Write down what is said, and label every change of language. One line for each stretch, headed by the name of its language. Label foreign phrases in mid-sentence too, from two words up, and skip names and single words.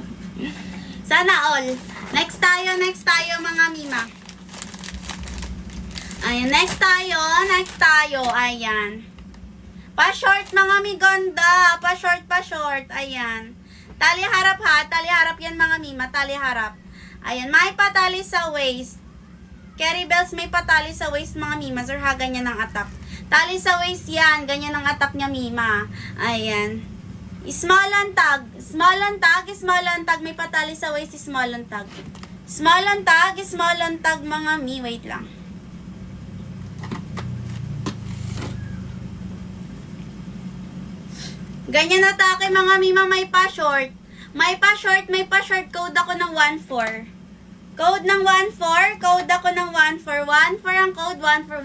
Filipino: Sana all. Next tayo mga mima. Ayan, next tayo. Ayan. Pa-short mga miganda. Pa-short. Ayan. Tali harap ha. Tali harap yan mga mima. Tali harap. Ayan. May patali sa waist.
English: Carry bells
Filipino: may patali sa waist mga mima. Sir ha, ganyan ang atap. Tali sa waist yan. Ganyan ang atap niya mima. Ayan.
English: Small on tag.
Filipino: May patali sa waist.
English: Small on tag. Small on tag
Filipino: mga mi.
English: Wait lang.
Filipino: Ganyan atake mga mima, may pa-short. May pa-short code ako ng 14. Code ng 1-4. Code ako ng 1-4. 1-4 ang code. 1-4.